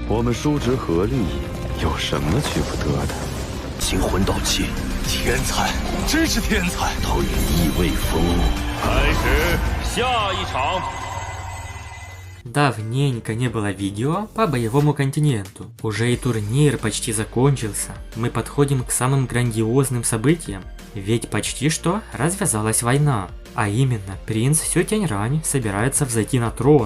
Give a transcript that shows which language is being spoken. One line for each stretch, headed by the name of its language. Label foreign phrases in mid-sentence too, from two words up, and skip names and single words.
Chinese: 我们叔侄合力，有什么去不得的？惊魂导器，天才，真是天才！都羽翼未丰。开始下一场。
Russian: Давненько не было видео по боевому континенту. Уже и турнир почти закончился. Мы подходим к самым грандиозным событиям. Ведь почти что развязалась война. А именно, принц Сю Тяньрань собирается взойти на трон.